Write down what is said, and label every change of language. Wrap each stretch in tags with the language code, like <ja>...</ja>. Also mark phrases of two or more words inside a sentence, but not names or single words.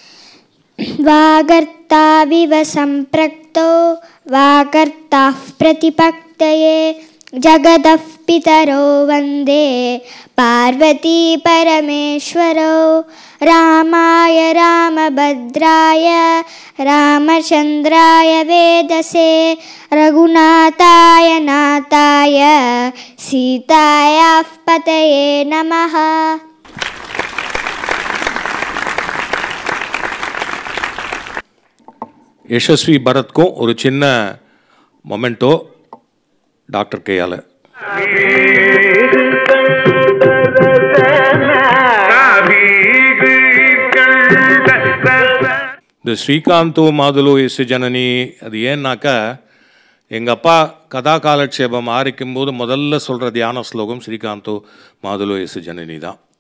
<sa>वागर्ताविव सम्प्रक्तो वागर्ताः प्रतिपक्तये जगतः पितरो वन्दे पार्वती परमेश्वरो. रामाय रामभद्राय रामचन्द्राय वेदसे रघुनाथाय नाथाय सीतायाः पतये नमः.</sa> <ta>யசஸ்வி பரத்க்கும் ஒரு சின்ன</ta> <en>memento doctor</en> <ta>கையால். இந்த</ta> <sa>श्रीकान्तो मातुलो यस्य जननी,</sa> <ta>அது ஏன்னாக்கா எங்கள் அப்பா கதா காலட்சேபம் ஆரம்பிக்கும் போது முதல்ல சொல்கிற தியான ஸ்லோகம்</ta> <sa>श्रीकान्तो मातुलो यस्य जननी</sa> <ta>தான்.</ta>